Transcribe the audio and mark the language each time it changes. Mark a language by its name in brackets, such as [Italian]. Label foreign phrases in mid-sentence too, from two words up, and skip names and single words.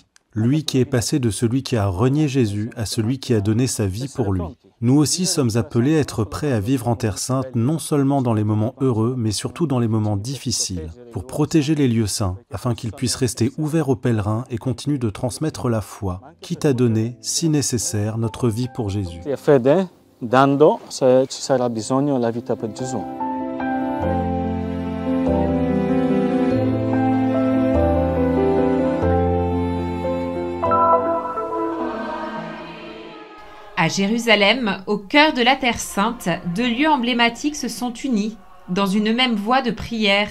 [French] Lui qui est passé de celui qui a renié Jésus à celui qui a donné sa vie pour lui. Nous aussi sommes appelés à être prêts à vivre en Terre Sainte, non seulement dans les moments heureux, mais surtout dans les moments difficiles, pour protéger les lieux saints, afin qu'ils puissent rester ouverts aux pèlerins et continuent de transmettre la foi, quitte à donner, si nécessaire, notre vie pour Jésus. [Italian] Dando se ci sarà bisogno la vita per Gesù. [French] À Jérusalem, au cœur de la Terre Sainte, deux lieux emblématiques se sont unis dans une même voie de prière.